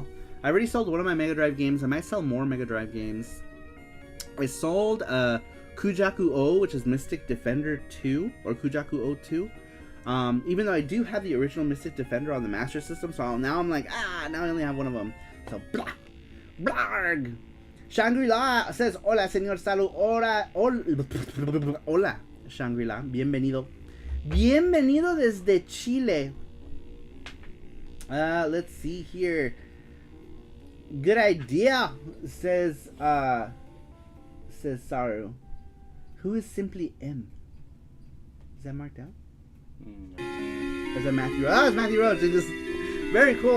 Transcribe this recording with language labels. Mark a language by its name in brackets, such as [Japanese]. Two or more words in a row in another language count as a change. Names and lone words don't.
[English] I already sold one of my Mega Drive games. I might sell more Mega Drive games. I sold Kujaku O, which is Mystic Defender 2, or Kujaku O 2. Even though I do have the original Mystic Defender on the Master System, so now I'm like, now I only have one of them. So, blah, blarg. Shangri-La says, [Spanish] hola, señor Salu, hola, Shangri-La, bienvenido. Bienvenido desde Chile. [English] Let's see here. Good idea, says Saru. Who is Simply M? Is that marked out? Or is that Matthew Roach? Oh, it's Matthew Roach. It's just very cool.